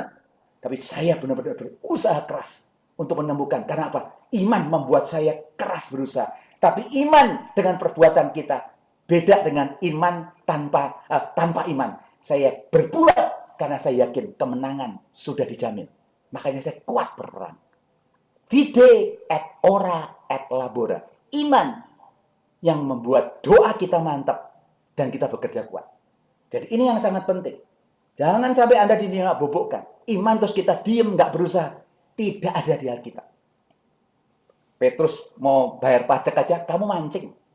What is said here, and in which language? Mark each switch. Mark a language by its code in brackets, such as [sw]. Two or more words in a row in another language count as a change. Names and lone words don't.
[id] Tapi saya benar-benar berusaha keras untuk menemukan. Karena apa? Iman membuat saya keras berusaha. Tapi iman dengan perbuatan kita beda dengan iman tanpa iman. Saya berbuat karena saya yakin kemenangan sudah dijamin. Makanya saya kuat berperang. [la] Fide et ora et labora. [id] Iman yang membuat doa kita mantap dan kita bekerja kuat. Jadi ini yang sangat penting. Jangan sampai Anda bobokkan. Iman terus kita diem, nggak berusaha. Tidak ada di Alkitab. Petrus mau bayar pajak aja, kamu mancing.